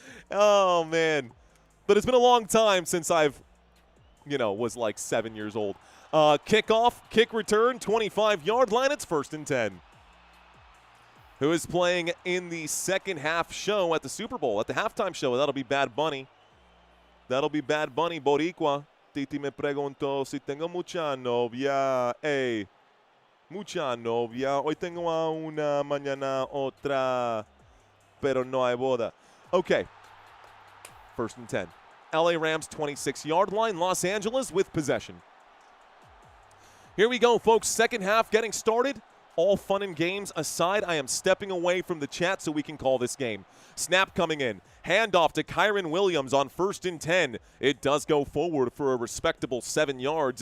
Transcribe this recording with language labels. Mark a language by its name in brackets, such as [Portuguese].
[English] Oh, man. But it's been a long time since I've, was like 7 years old. Kickoff, kick return, 25-yard line. It's 1st and 10. Who is playing in the second half show at the Super Bowl, at the halftime show? That'll be Bad Bunny. That'll be Bad Bunny, Boricua. [Spanish] Titi me preguntó si tengo mucha novia. Hey, mucha novia. Hoy tengo a una, mañana otra, pero no hay boda. [English] Okay, 1st and 10. LA Rams 26-yard line. Los Angeles with possession. Here we go, folks. Second half getting started. All fun and games aside, I am stepping away from the chat so we can call this game. Snap coming in. Handoff to Kyron Williams on 1st and 10. It does go forward for a respectable 7 yards.